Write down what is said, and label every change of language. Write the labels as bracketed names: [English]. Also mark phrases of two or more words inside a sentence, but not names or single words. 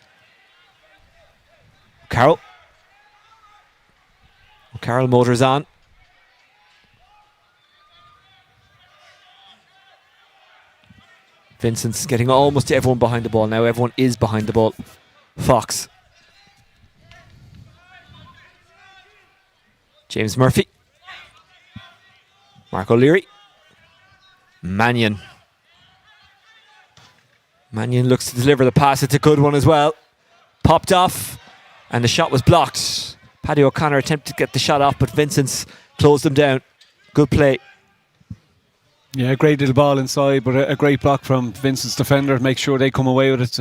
[English] O'Carroll motors on. Vincent's getting almost everyone behind the ball now. Everyone is behind the ball. Fox. James Murphy. Mark O'Leary. Mannion. Mannion looks to deliver the pass. It's a good one as well. Popped off and the shot was blocked. Paddy O'Connor attempted to get the shot off, but Vincent's closed him down. Good play. Yeah, a great little ball inside, but a great block from Vincent's defender. Make sure they come away with it.